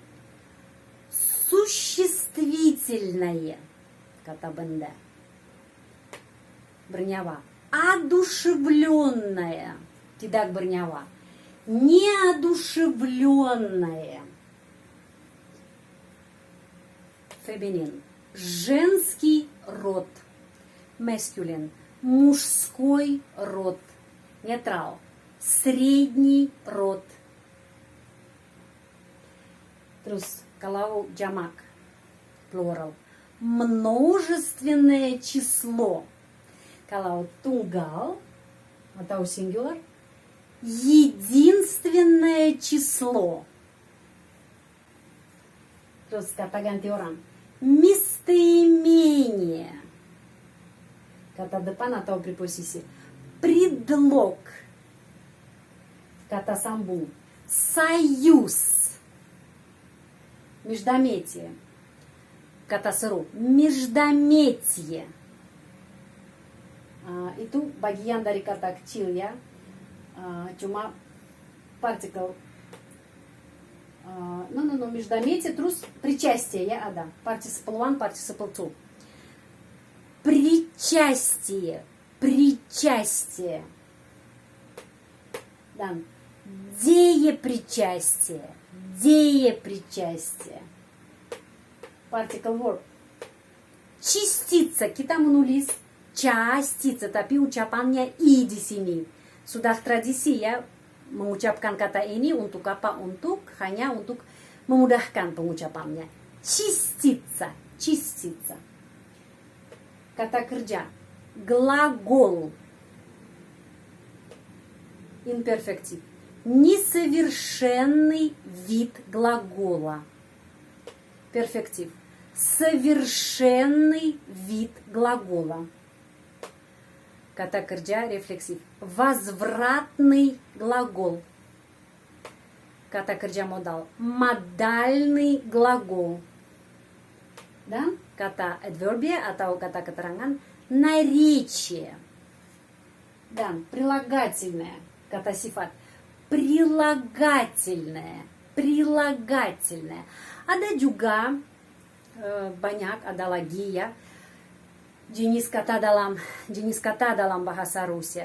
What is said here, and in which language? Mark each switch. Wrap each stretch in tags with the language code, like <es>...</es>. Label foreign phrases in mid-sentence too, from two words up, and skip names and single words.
<id>Существительное, kata benda, bernyawa. Одушевленное, tidak bernyawa.</id> <ru>Неодушевленное, feminin. Женский род. masculine, мужской род, нейтрал, средний род.</ru> <id>Terus kalau jamak, plural,</id> <ru>множественное число.</ru> <id>Kalau tunggal atau singular,</id> <ru>единственное число.</ru> <id>Terus kata ganti orang, местоимение. Kata depan atau preposisi. Предлог. Kata sambung.</id> <ru>Союз. Междометие.</ru> <id>Kata seru. Междометие. Itu bagian dari kata kecil ya. Cuma partikel. Междометие, terus причастие ya ada.</id> <en>Participle 1, participle 2.</en> <ru>Причастие. Причастие.</ru> <id>Dan деепричастие.</id> <ru>Деепричастие.</ru> <en>Particle verb.</en> <ru>Частица.</ru> <id>Kita menulis частица, tapi ucapannya i di sini. Sudah tradisi ya mengucapkan kata ini untuk apa? Hanya untuk memudahkan pengucapannya.</id> <ru>Частица. Частица.</ru> <id>Kata kerja.</id> <ru>Глагол. Имперфектив. Несовершенный вид глагола. Перфектив. Совершенный вид глагола.</ru> <id>Kata kerja</id> <ru>рефлексив. Возвратный глагол.</ru> <id>Kata kerja modal.</id> <ru>Модальный глагол.</ru> <id>Dan kata adverbia atau kata keterangan наречие. Dan прилагательное. Kata sifat.</id> <ru>Прилагательное. Прилагательное.</ru> <id>Ada juga banyak, ada lagi ya jenis kata dalam bahasa Rusia.</id>